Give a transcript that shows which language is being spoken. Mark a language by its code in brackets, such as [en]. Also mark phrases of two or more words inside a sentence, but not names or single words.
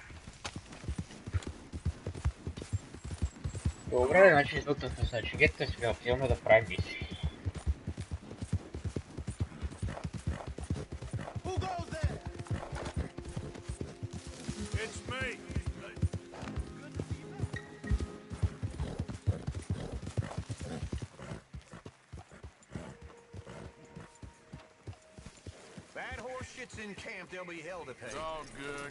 [bg] Добре, значи тут с Cicetta si отиваме да правим мисии. [en] Who goes there? It's me. Bad horse shit's in camp. There'll be hell to pay. It's all good.